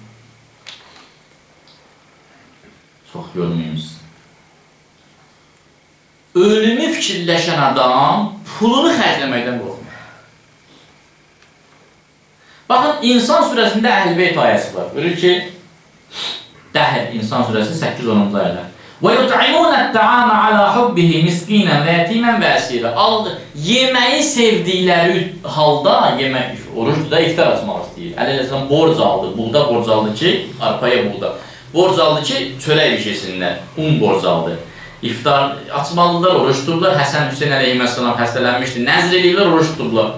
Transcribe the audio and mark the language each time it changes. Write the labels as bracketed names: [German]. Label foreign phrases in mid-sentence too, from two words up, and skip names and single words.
[Azerbaijani] Çox yormayayım siz. Ölümü fikirləşən adam pulunu xərcləməkdən qorxmur. Baxın, İnsan surəsində Əhl-Beyt ayəsi var. Buyurur ki, Dəhr, İnsan surəsi 8-10-cu ayələr. [Arabic] وَيُطْعِمُونَ الطَّعَامَ عَلَى حُبِّهِ مِسْكِينًا وَيَتِيمًا وَأَسِيرًا. [Azerbaijani] Yeməyi sevdikləri halda, oruçdur da iftar açmaq istəyir. Əleyhisselam borc aldı, buğda borc aldı ki, arpaya buğda. Borc aldı ki, çörək bişirsinlər, un borc aldı. İftar açmalılar, oruç tutublar. Həsən Hüseyin əleyhisselam xəstələnmişdi, nəzr edirlər, oruç tutublar.